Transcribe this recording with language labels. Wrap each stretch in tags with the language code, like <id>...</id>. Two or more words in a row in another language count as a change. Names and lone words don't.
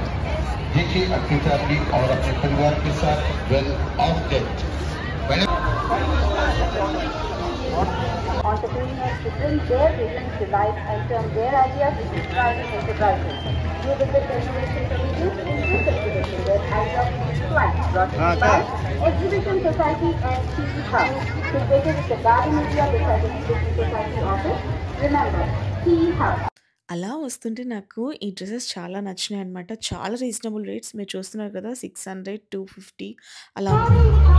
<hi>देखिए अपनी फैमिली और अपने परिवार के साथ वेल ऑफ डेट।</hi> <en>Entrepreneurs to bring their visions to life and turn their ideas into thriving enterprises. You visit Innovation Solutions in this exhibition where ideas fly. Brought to you by Exhibition Society and TV Hub. Situated at the Garden Area beside the Exhibition Society office. Remember, TV Hub.</en> <te>అలా వస్తుంటే నాకు ఈ డ్రెసెస్ చాలా నచ్చినాయి అనమాట. చాలా</te> <en>reasonable rates</en> <te>మీరు చూస్తున్నారు కదా, 600, 250 అలా ఉంది.</te>